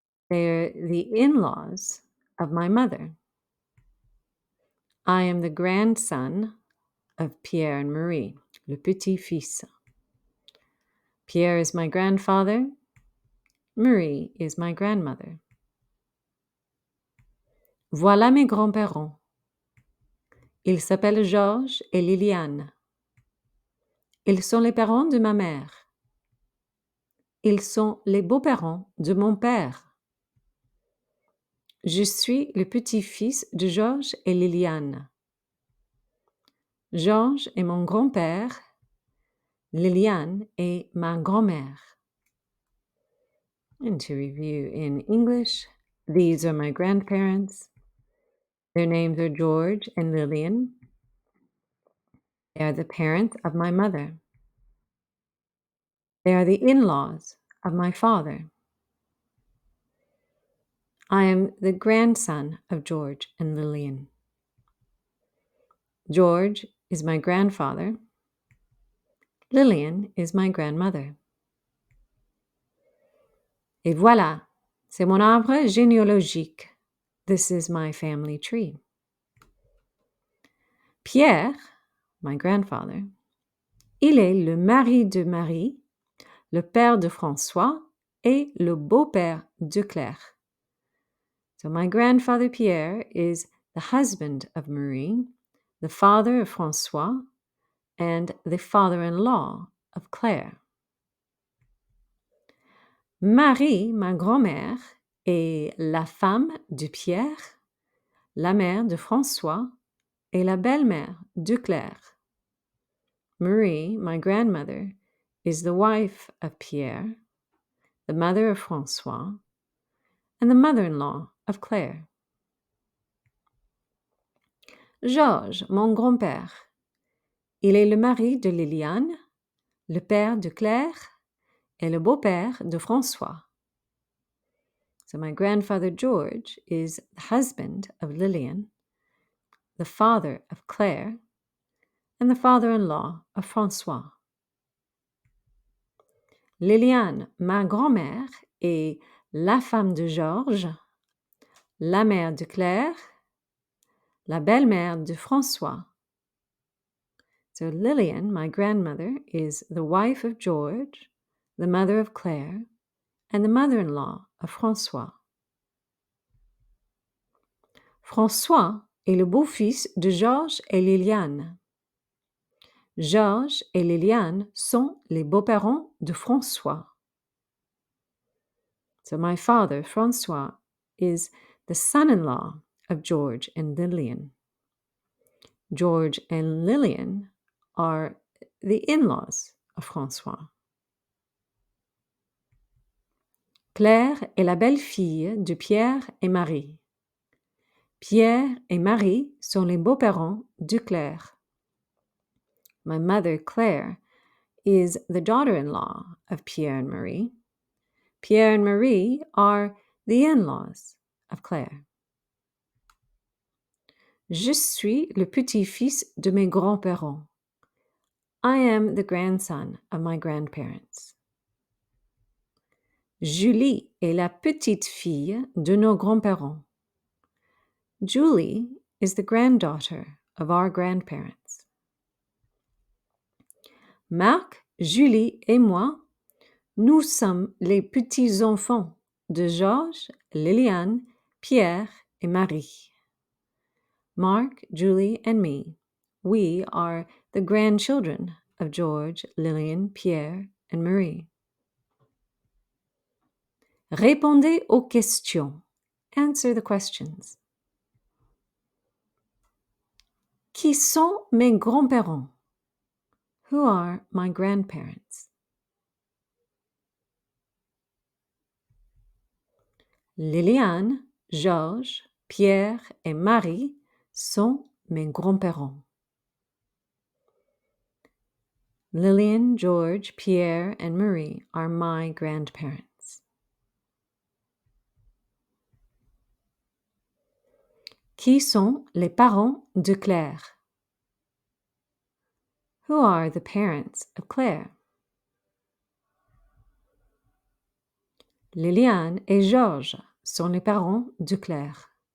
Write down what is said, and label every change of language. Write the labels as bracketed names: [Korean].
[English] They are the in-laws of my mother. I am the grandson of Pierre and Marie, [French] le petit-fils. [English] Pierre is my grandfather. Marie is my grandmother. [French] Voilà mes grands-parents. Ils s'appellent Georges et Liliane. Ils sont les parents de ma mère. Ils sont les beaux-parents de mon père. Je suis le petit-fils de Georges et Liliane. Georges est mon grand-père. Liliane est ma grand-mère. [English] And to review in English, these are my grandparents. Their names are George and Lillian. They are the parents of my mother. They are the in-laws of my father. I am the grandson of George and Lillian. George is my grandfather. Lillian is my grandmother. [French] Et voilà, c'est mon arbre généalogique. [English] This is my family tree. [French] Pierre, [English] my grandfather, [French] il est le mari de Marie, le père de François et le beau-père de Claire. [English] So my grandfather Pierre is the husband of Marie, the father of François, and the father-in-law of Claire. [French] Marie, ma grand-mère, est la femme de Pierre, la mère de François et la belle-mère de Claire. [English] Marie, my grandmother, is the wife of Pierre, the mother of François, and the mother-in-law of Claire. [French] Georges, mon grand-père, il est le mari de Liliane, le père de Claire et le beau-père de François. [English] So my grandfather George is the husband of Lillian, the father of Claire, and the father-in-law of François. [French] Liliane, ma grand-mère, est la femme de Georges, la mère de Claire, la belle-mère de François. [English] So Lillian, my grandmother, is the wife of George, the mother of Claire, and the mother-in-law of François. [French] François est le beau-fils de Georges et Liliane. Georges et Liliane sont les beaux-parents de François. [English] So my father, François, is the son-in-law of George and Lillian. George and Lillian are the in-laws of François. [French] Claire est la belle-fille de Pierre et Marie. Pierre et Marie sont les beaux-parents de Claire. [English] My mother, Claire, is the daughter-in-law of Pierre and Marie. Pierre and Marie are the in-laws of Claire. [French] Je suis le petit-fils de mes grands-parents. [English] I am the grandson of my grandparents. [French] Julie est la petite-fille de nos grands-parents. [English] Julie is the granddaughter of our grandparents. [French] Marc, Julie et moi, nous sommes les petits-enfants de Georges, Liliane, Pierre et Marie. [English] Mark, Julie, and me, we are the grandchildren of George, Lillian, Pierre, and Marie. [French] Répondez aux questions. [English] Answer the questions. [French] Qui sont mes grands-parents? [English] Who are my grandparents? [French] Liliane, Georges, Pierre et Marie sont mes grands-parents. [English] Lillian, George, Pierre, and Marie are my grandparents. [French] Qui sont les parents de Claire? [English] Who are the parents of Claire? [French] Liliane et Georges sont les parents de Claire.